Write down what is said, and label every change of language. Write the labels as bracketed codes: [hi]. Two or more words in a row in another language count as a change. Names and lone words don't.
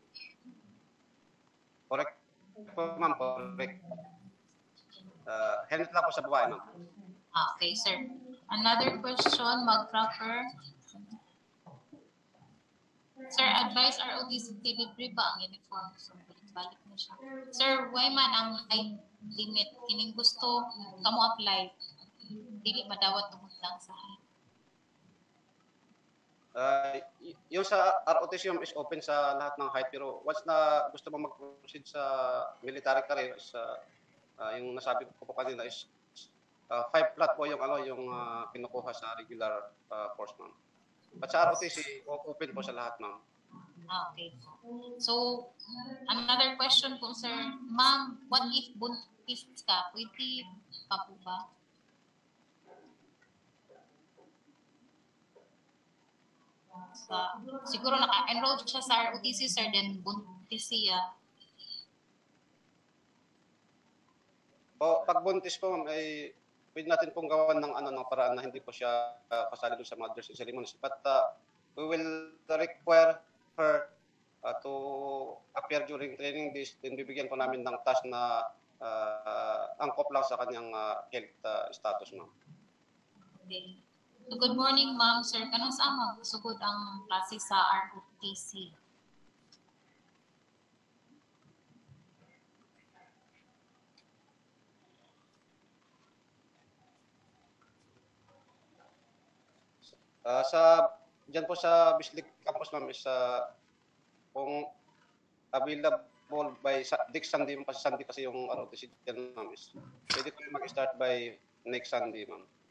[en] Correct po, ma'am. Correct. [tl] Helmet lang po sa babae, ma'am. [en] Okay, sir. Another question, [tl] mag-proper. Sir, advice ROTC libre ba ang uniform? So, balik na siya. Sir, [ceb] why man ang [en] height limit? [ceb] Kining gusto kamo apply. Dili madawat tungod lang sa height. [tl] Yung sa ROTC [en] is open [tl] sa lahat ng height, pero once na gusto mo mag-proceed sa [en] military career, [tl] yung nasabi ko po kanina is 5 flat po yung kinukuha sa [en] regular course, [tl] ma'am. At sa ROTC, open po sa lahat, ma'am. [en] Okay. So, another question po, sir. Ma'am, what if [tl] buntis ka? Pwede pa po ba? Siguro naka-enroll siya sa ROTC, sir, then buntis siya. Pag buntis po, ma'am, ay pwede natin pong gawan ng paraan na hindi po siya kasali doon sa mother's ceremonies. [en] But we will require her to appear during training days. [tl] Then bibigyan po namin ng task na angkop lang sa kanyang [en] health status, [tl] ma'am. [en] Okay. [ceb] So, [en] good morning, [ceb] ma'am, sir. Kanang saan magsugod ang klase sa ROTC? [tl] Diyan po sa Bislig Campus, ma'am, is kung [en] available by next Sunday, [tl] Sunday kasi yung ROTC dyan, ma'am, is pwede po mag-start [en] by next Sunday, [tl] ma'am.